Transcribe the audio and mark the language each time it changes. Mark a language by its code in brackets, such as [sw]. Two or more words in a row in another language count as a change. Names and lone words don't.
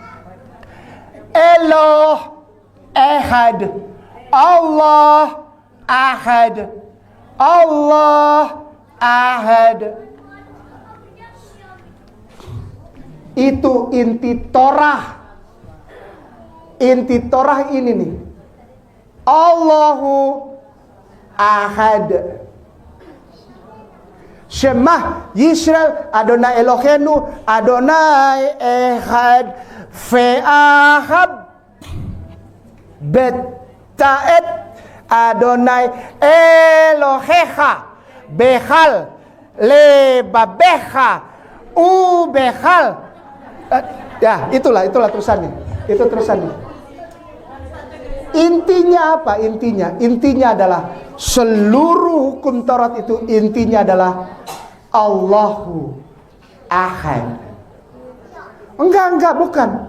[he] אלוה אחד, [ar] الله أحد، الله أحد. [id] Itu inti Torah. Inti Torah ini nih, [ar] الله أحد. [he] שמע ישראל אדוני אלוהינו אדוני אחד ואהבת את אדוני אלוהיך בכל לבבך ובכל. [id] Ya, itulah terusannya. Itu terusannya. Intinya apa? Intinya adalah seluruh hukum Taurat itu intinya adalah [ar] الله أحد. [id] Enggak, bukan.